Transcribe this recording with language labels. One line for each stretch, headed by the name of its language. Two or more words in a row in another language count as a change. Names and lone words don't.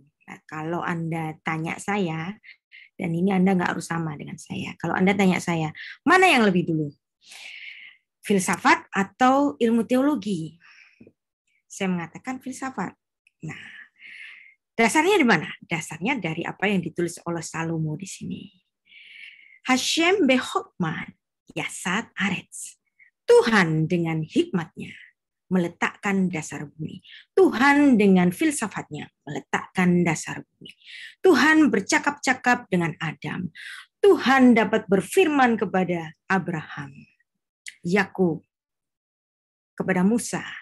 Indonesian: Nah, kalau Anda tanya saya, dan ini Anda nggak harus sama dengan saya. Kalau Anda tanya saya, mana yang lebih dulu? Filsafat atau ilmu teologi? Saya mengatakan filsafat. Nah, dasarnya di mana? Dasarnya dari apa yang ditulis oleh Salomo di sini.
Hebrew: השם בחכמה יסד ארץ.
Indonesian: Tuhan dengan hikmatnya meletakkan dasar bumi. Tuhan dengan filsafatnya meletakkan dasar bumi. Tuhan bercakap-cakap dengan Adam. Tuhan dapat berfirman kepada Abraham, Yakub, kepada Musa.